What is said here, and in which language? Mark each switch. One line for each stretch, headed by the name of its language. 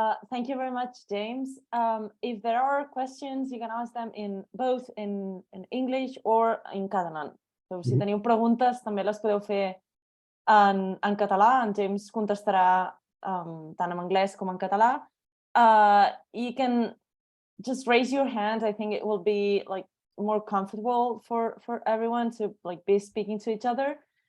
English: Thank you very much, James. If there are questions, you can ask them both in English or in Catalan.
Catalan: So, si teniu preguntes, també les podeu fer en català. En James contestarà tant en anglès com en català.
English: You can just raise your hand. I think it will be more comfortable for everyone to be speaking to each other.